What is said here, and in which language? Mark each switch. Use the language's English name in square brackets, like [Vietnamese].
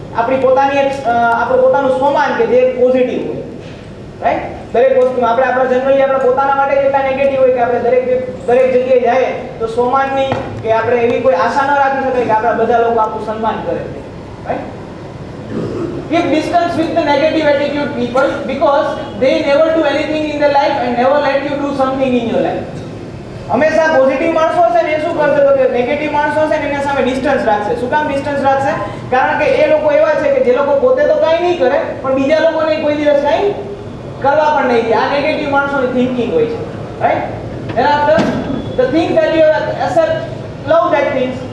[Gujarati] આપણી પોતાની એક આપણું પોતાનું સ્વમાન કે જે પોઝિટિવ હોય, રાઈટ? દરેક વસ્તુમાં આપણે જનરલી આપણા પોતાના માટે એટલા નેગેટિવ હોય કે આપણે દરેક જગ્યાએ જાય તો સ્વમાનની કે આપણે એવી કોઈ આશા ન રાખી શકાય કે આપણા બધા લોકો આપણું સન્માન કરે, right? [English] Keep distance with the negative attitude people because they never do anything in their life and never let you do something in your life. [Gujarati] હંમેશા પોઝિટિવ માણસો હશે ને એ શું કરશે તો કે નેગેટિવ માણસો હશે ને એના સામે ડિસ્ટન્સ રાખશે. શું કામ ડિસ્ટન્સ રાખશે? કારણ કે એ લોકો એવા છે કે જે લોકો પોતે તો કંઈ નહીં કરે પણ બીજા લોકોને કોઈ દિવસ કંઈ કરવા પણ નહીં દે. આ નેગેટિવ માણસોની થિંકિંગ હોય છે, right? [English] Then after the thing that you accept love that things.